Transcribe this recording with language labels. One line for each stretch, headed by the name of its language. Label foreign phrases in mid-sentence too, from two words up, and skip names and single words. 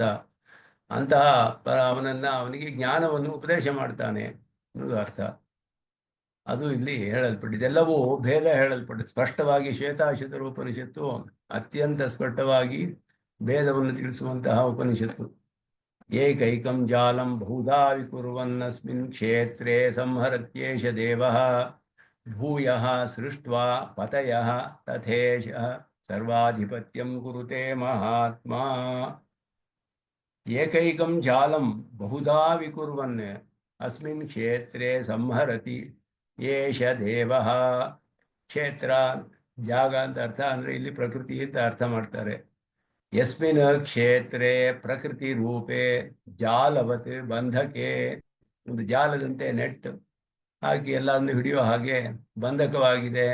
Kannada: ಅಂತಹ ಅವನಿಗೆ ಜ್ಞಾನವನ್ನು ಉಪದೇಶ ಮಾಡ್ತಾನೆ ಅನ್ನೋದು ಅರ್ಥ. ಅದು ಇಲ್ಲಿ ಹೇಳಲ್ಪಟ್ಟಿದೆ. ಎಲ್ಲವೂ ಭೇದ ಹೇಳಲ್ಪಟ್ಟಿದೆ ಸ್ಪಷ್ಟವಾಗಿ. ಶ್ವೇತಾಶ್ವತರ ಉಪನಿಷತ್ತು ಅತ್ಯಂತ ಸ್ಪಷ್ಟವಾಗಿ ಭೇದವನ್ನು ತಿಳಿಸುವಂತಹ ಉಪನಿಷತ್ತು.
Sanskrit: ಏಕೈಕಂ ಜಾಲಂ ಬಹುಧಾ ವಿಕುರ್ವನ್ನಸ್ಮಿನ್ ಕ್ಷೇತ್ರೇ ಸಂಹರತ್ಯೇಷ ದೇವಃ ಭೂಯಃ ಸೃಷ್ಟ್ವಾ ಪತಯಃ ತಥೇಷಃ ಸರ್ವಾಧಿಪತ್ಯಂ ಕುರುತೆ ಮಹಾತ್ಮಾ. ಏಕೈಕಂ ಜಾಲಂ ಬಹುಧಾ ವಿಕುರ್ವನ್ ಅಸ್ಮಿನ್ ಕ್ಷೇತ್ರೇ ಸಂಹರತಿ ಏಷ ದೇವಃ.
Kannada: ಕ್ಷೇತ್ರ ಜಾಗ ಅಂತ ಅರ್ಥ ಅಂದರೆ ಇಲ್ಲಿ ಪ್ರಕೃತಿ ಅಂತ ಅರ್ಥ ಮಾಡ್ತಾರೆ.
Sanskrit: ಯಸ್ಮಿನ್ ಕ್ಷೇತ್ರೇ ಪ್ರಕೃತಿ ರೂಪೇ ಜಾಲವತ್ ಬಂಧಕೆ,
Kannada: ಒಂದು ಜಾಲದಂತೆ ನೆಟ್ ಹಾಕಿ ಎಲ್ಲವನ್ನು ಹಿಡಿಯೋ ಹಾಗೆ ಬಂಧಕವಾಗಿದೆ.